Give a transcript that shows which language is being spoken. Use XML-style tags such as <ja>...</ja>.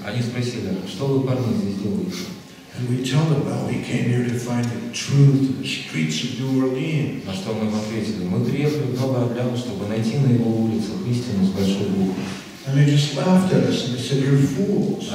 <ru>Они спросили, что вы, парни, здесь делаете?</ru> <en>And we tell them, well, we came here to find the truth in the streets of New Orleans.</en> <ru>На что мы им ответили, мы приехали в Новый Орлеан, чтобы найти на его улицах истину с большой буквы.</ru> <en>And they just laughed at us and they said, you're fools.</en>